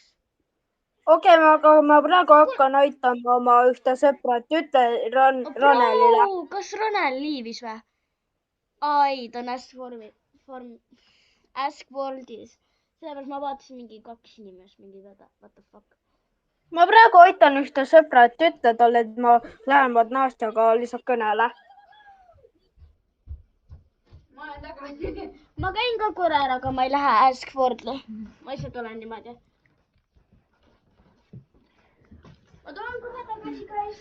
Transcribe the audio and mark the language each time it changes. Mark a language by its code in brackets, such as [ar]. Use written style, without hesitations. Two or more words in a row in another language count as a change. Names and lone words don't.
[et] Okei, aga ma praegu hakkan aitama oma ühte sõprat, ütle Ronelile. Kas Ronel liivis või? Ai, ta on Askworldis. Sellepärast ma vaatasin mingi 2 inimest, mingi [en] what the fuck. [et] Ma praegu aitan ühte sõprat, ütle talle, et ma lähevad Nastjaga lihtsalt kõnele. ma olen tagasi. Ma käin ka korra ära, aga ma ei lähe Askworld'i. Ma lihtsalt olen niimoodi. Ma tulen kohe tagasi, guys.